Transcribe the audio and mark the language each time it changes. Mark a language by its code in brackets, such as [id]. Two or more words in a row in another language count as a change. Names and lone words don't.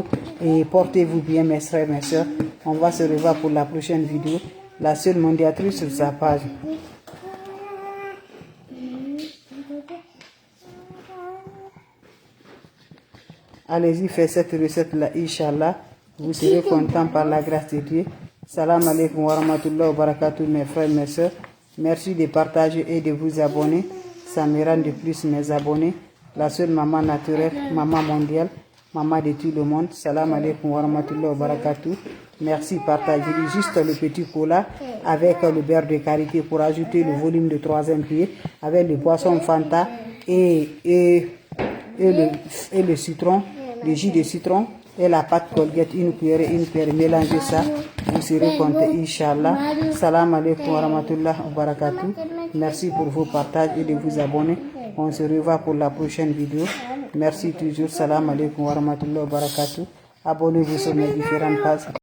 [fr] Et portez-vous bien, mes frères, mes soeurs. On va se revoir pour la prochaine vidéo. La seule mondiatrice sur sa page. Allez-y, faites cette recette-là, Inch'Allah. Vous serez content par la grâce de Dieu. [ar] السلام عليكم ورحمة الله وبركاته, [fr] mes frères, mes soeurs. Merci de partager et de vous abonner. Ça me rend de plus mes abonnés. La seule maman naturelle, maman mondiale, maman de tout le monde. [ar] السلام عليكم ورحمة الله وبركاته. [fr] Merci, partagez juste le petit cola avec le beurre de karité pour ajouter le volume de troisième pied, avec le poisson Fanta et le citron, le jus de citron et la pâte Colgate, une cuillère, mélangez ça, vous serez content, Inch'Allah. [ar] السلام عليكم ورحمة الله وبركاته. [fr] Merci pour vos partages et de vous abonner. On se revoit pour la prochaine vidéo. Merci toujours. [ar] السلام عليكم ورحمة الله وبركاته. [fr] Abonnez-vous sur mes différentes pages.